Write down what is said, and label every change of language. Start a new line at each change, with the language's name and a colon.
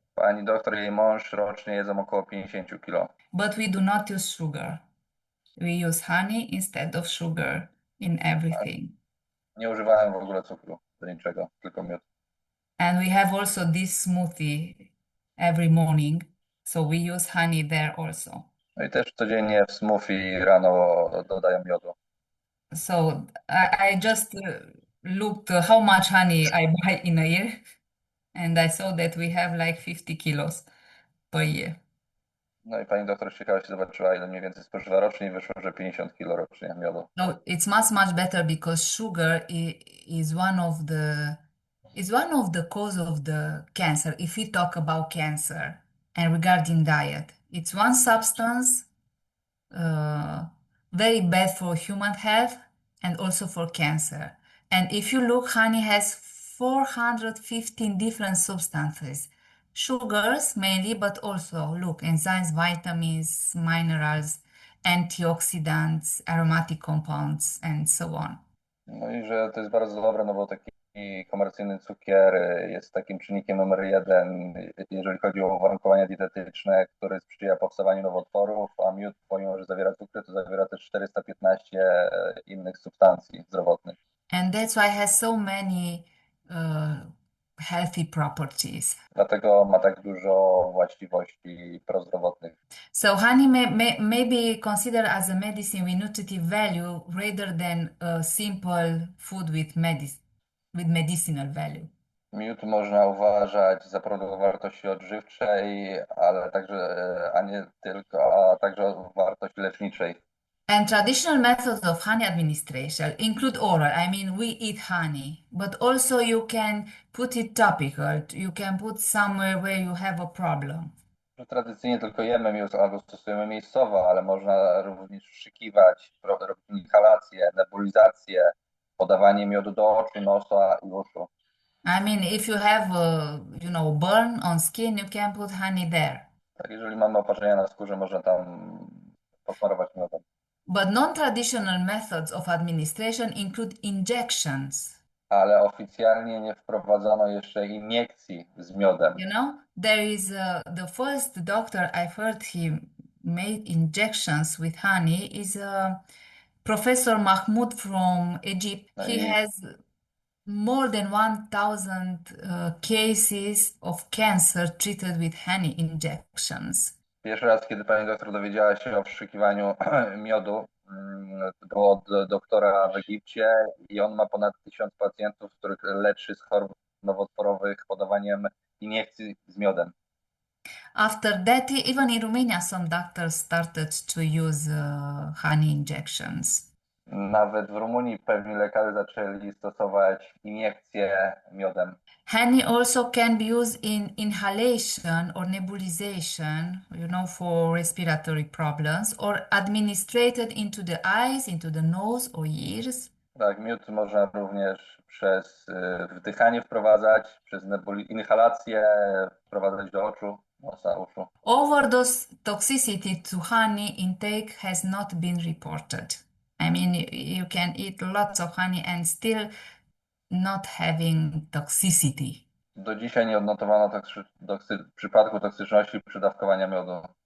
Polish: Pani doktor i jej mąż rocznie jedzą około 50 kilo.
English: But we do not use sugar. We use honey instead of sugar in everything.
Polish: Nie używałem w ogóle cukru do niczego, tylko miód.
English: And we have also this smoothie every morning, so we use honey there also.
Polish: No i też codziennie w smoothie rano dodają miodu.
English: So I just looked how much honey I buy in a year, and I saw that we have like 50 kilos per year.
Polish: No i pani doktor z ciekawości zobaczyła, ile mniej więcej spożywa rocznie i wyszło, że 50 kilo rocznie miodu.
English: No, it's much better because sugar is one of the cause of the cancer. If we talk about cancer and regarding diet, it's one substance very bad for human health and also for cancer. And if you look, honey has 415 different substances. Sugars mainly, but also look, enzymes, vitamins, minerals, antioxidants, aromatic compounds, and so on.
Polish: No i że to jest bardzo dobre, no bo taki komercyjny cukier jest takim czynnikiem numer 1, jeżeli chodzi o uwarunkowania dietetyczne, który sprzyja powstawaniu nowotworów, a miód, pomimo że zawiera cukier, to zawiera też 415 innych substancji zdrowotnych.
English: And that's why it has so many healthy properties.
Polish: Dlatego ma tak dużo właściwości prozdrowotnych.
English: So honey may be considered as a medicine with nutritive value rather than a simple food with medicinal value.
Polish: Miód można uważać za produkt o wartości odżywczej, ale także, a także o wartości leczniczej.
English: And traditional methods of honey administration include oral. I mean, we eat honey, but also you can put it topical. You can put somewhere where you have a problem.
Polish: Tradycyjnie tylko jemy miód albo stosujemy miejscowo, ale można również wszykiwać, robić inhalację, nebulizację, podawanie miodu do oczu, nosa i uszu.
English: I mean, if you have, burn on skin, you can put honey there.
Polish: Tak, jeżeli mamy oparzenia na skórze, można tam posmarować miodem.
English: But non-traditional methods of administration include injections.
Polish: Ale oficjalnie nie wprowadzono jeszcze iniekcji z miodem.
English: There is the first doctor I've heard he made injections with honey is Professor Mahmoud from Egypt. He has more than 1,000 cases of cancer treated with honey injections.
Polish: Pierwszy raz, kiedy pani doktor dowiedziała się o wszykiwaniu miodu, było od doktora w Egipcie i on ma ponad 1000 pacjentów, których leczy z chorób nowotworowych podawaniem iniekcji z miodem.
English: After that, even in Romania, some doctors started to use honey injections.
Polish: Nawet w Rumunii pewni lekarze zaczęli stosować iniekcje miodem.
English: Honey also can be used in inhalation or nebulization, for respiratory problems, or administered into the eyes, into the nose or ears.
Polish: Tak, miód można również przez wdychanie wprowadzać, przez inhalację wprowadzać do oczu, nosa, uszu.
English: Overdose toxicity to honey intake has not been reported. I mean, you can eat lots of honey and still not having toxicity.
Polish: Do dzisiaj nie odnotowano przypadku toksyczności przy dawkowaniu miodu.